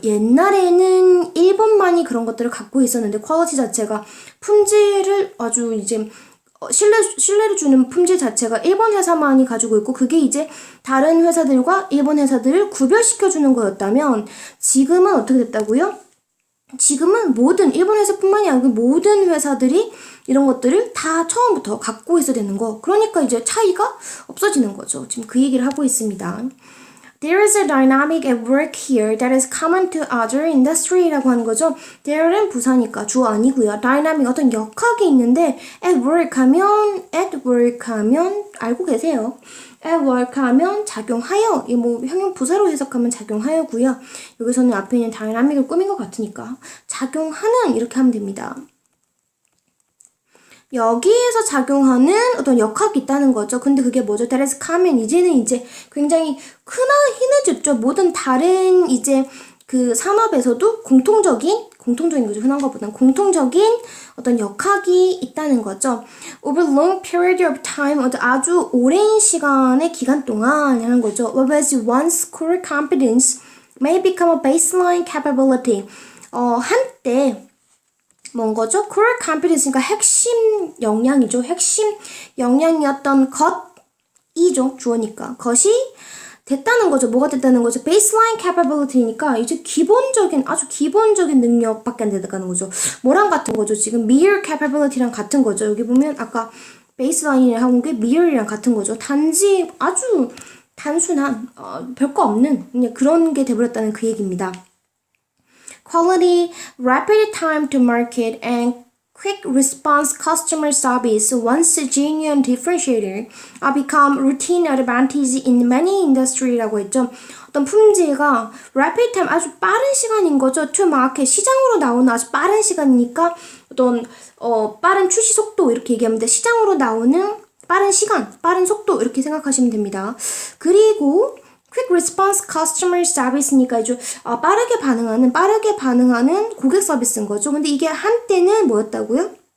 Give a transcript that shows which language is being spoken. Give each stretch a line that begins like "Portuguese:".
Korean: 옛날에는 일본만이 그런 것들을 갖고 있었는데 퀄리티 자체가 품질을 아주 이제 신뢰를 주는 품질 자체가 일본 회사만이 가지고 있고 그게 이제 다른 회사들과 일본 회사들을 구별시켜주는 거였다면 지금은 어떻게 됐다고요? 지금은 모든 일본 회사뿐만이 아니고 모든 회사들이 이런 것들을 다 처음부터 갖고 있어야 되는 거. 그러니까 이제 차이가 없어지는 거죠. 지금 그 얘기를 하고 있습니다.
English: There is a dynamic at work here that is common to other industry
Korean: 라고 하는 거죠. There는 부사니까 주어 아니고요. dynamic 어떤 역학이 있는데
English: at work
Korean: 하면 알고 계세요.
English: at work
Korean: 하면 작용하여 형용 부사로 해석하면 작용하여고요. 여기서는 앞에 있는 dynamic을 꾸민 것 같으니까 작용하는 이렇게 하면 됩니다. 여기에서 작용하는 어떤 역학이 있다는 거죠. 근데 그게 뭐죠?
English: That is common.
Korean: 이제는 이제 굉장히 흔해졌죠. 모든 다른 이제 그 산업에서도 공통적인 거죠. 흔한 것보다는 공통적인 어떤 역학이 있다는 거죠.
English: Over long period of time,
Korean: 아주 오랜 시간의 기간 동안 하는 거죠.
English: Whereas one's core competence may become a baseline capability.
Korean: 한때 뭔 거죠? core competence가 핵심 역량이죠. 핵심 역량이었던 것이죠. 주어니까. 것이 됐다는 거죠. 뭐가 됐다는 거죠? baseline capability니까 이제 아주 기본적인 능력밖에 안 되는 거죠. 뭐랑 같은 거죠? 지금
English: mere capability
Korean: 랑 같은 거죠. 여기 보면 아까 baseline이라고 한 게 mere이랑 같은 거죠. 단지 아주 단순한 별거 없는 그냥 그런 게 돼버렸다는 그 얘기입니다.
English: Quality, rapid time to market, and quick response customer service once a genuine differentiator become routine advantage in many industry
Korean: 라고 했죠. 어떤 품질과
English: rapid time
Korean: 아주 빠른 시간인 거죠.
English: to market
Korean: 시장으로 나오는 아주 빠른 시간이니까 어떤 빠른 출시 속도 이렇게 얘기하면 돼. 시장으로 나오는 빠른 시간, 빠른 속도 이렇게 생각하시면 됩니다. 그리고
English: quick response customer service
Korean: 니까 이제 빠르게 반응하는 고객 서비스인 거죠. 근데 이게 한때는 뭐였다고요?